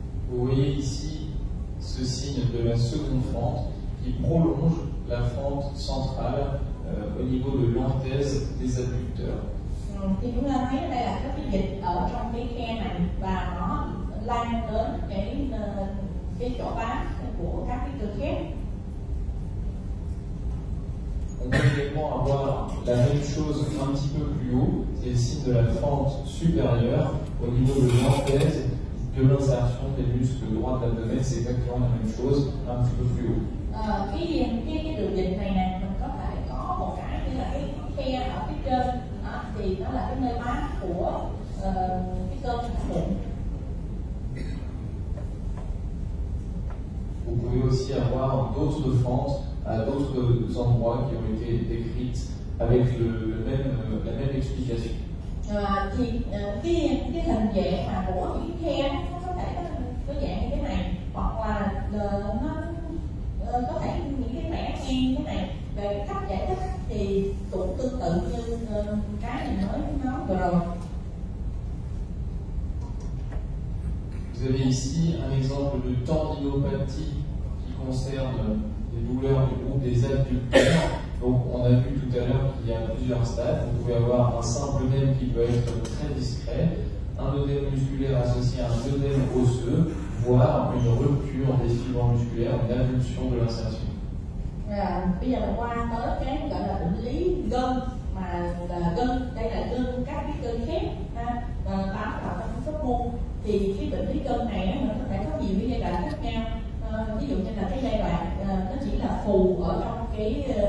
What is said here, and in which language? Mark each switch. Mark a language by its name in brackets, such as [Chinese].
[French] Vous voyez ici ce signe de la seconde fente qui prolonge la fente centrale au niveau de l'anthèse des adducteurs. [Vietnamese] Thì chúng ta thấy đây là cái dịch ở trong cái khe này và nó lan đến cái chỗ bám của các cái cơ khép. [French] On peut également avoir la même chose un petit peu plus haut, c'est le signe de la fente supérieure au niveau de l'anthèse de l'insertion des muscles droits de l'abdomen, c'est exactement la même chose, un petit peu plus haut. [Vietnamese] Cái đường dịch này nè, mình có thể có một cái như là cái khe ở phía trên, thì nó là cái nơi bám của cái cơ bụng. [French] Vous pouvez aussi avoir d'autres fentes à d'autres endroits qui ont été décrites avec la même explication. [Vietnamese] Thì cái hình dạng mà của cái khe nó có thể có dạng như thế này, hoặc là nó có thể những cái vẽ ngang như thế này. Về cách giải thích thì cũng tương tự như cái mình nói vừa rồi. [French] Vous avez ici un exemple de tendinopathie qui concerne les douleurs du groupe des adducteurs. Donc on a vu tout à l'heure qu'il y a plusieurs stades. Vous pouvez avoir un simple œdème qui peut être très discret, un œdème musculaire associé à un œdème osseux, voire une rupture des fibres musculaires, une avulsion de l'insertion. [Vietnamese] Bây giờ mình qua tới cái gọi là bệnh lý gân, mà là gân, đây là gân các cái cơ khép bám vào trong khớp môn. Thì cái bệnh lý gân này mình có thể có nhiều cái giai đoạn khác nhau. Ví dụ như là cái giai đoạn nó chỉ là phù ở trong cái